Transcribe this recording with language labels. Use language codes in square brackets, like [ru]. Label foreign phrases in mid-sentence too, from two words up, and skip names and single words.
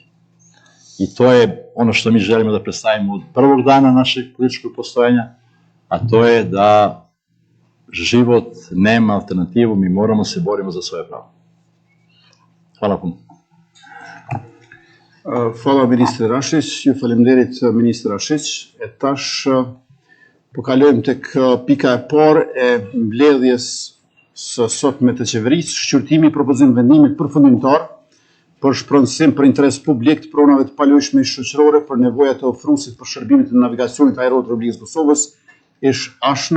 [sr] I to je ono što mi želimo da predstavimo od prvog dana našeg političkog postojanja, a to je da život nema alternativu, mi moramo se borimo za svoje pravo. Hvala puno. Hvala ministre [sq] Rashić, ju faleminderit ministre Rashić. E tash po kalojmë tek pika e parë e mbledhjes së sotme të qeverisë, shqyrtimi i propozimit vendimit përfundimtar për shpronësim për interes publik të pronave të palojshme shoqërore për nevojat e ofruesit për shërbimet e navigacionit ajror të Republikës Kosovës, ish ashna.